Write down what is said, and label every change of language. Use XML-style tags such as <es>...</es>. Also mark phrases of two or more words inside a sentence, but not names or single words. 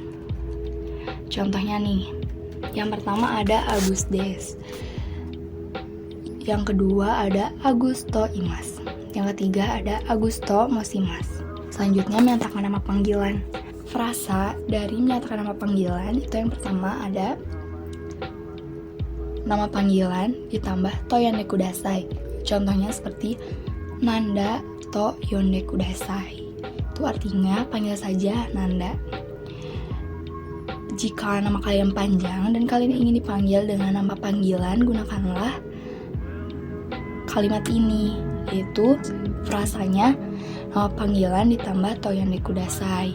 <id>Contohnya nih, yang pertama ada Agus des, yang kedua ada</id> <ja>アグスと言います,</ja> <id>yang ketiga ada</id> <ja>アグスと申します.</ja> <id>Selanjutnya menyatakan nama panggilan. Frasa dari menyatakan nama panggilan itu yang pertama ada nama panggilan ditambah</id> <ja>と呼んでください.</ja> <id>Contohnya seperti Nanda</id> <ja>と呼んでください.</ja> <id>Itu artinya panggil saja Nanda. Jika nama kalian panjang dan kalian ingin dipanggil dengan nama panggilan, gunakanlah kalimat ini, yaitu frasanya nama panggilan ditambah</id> <ja>と呼んでください.</ja>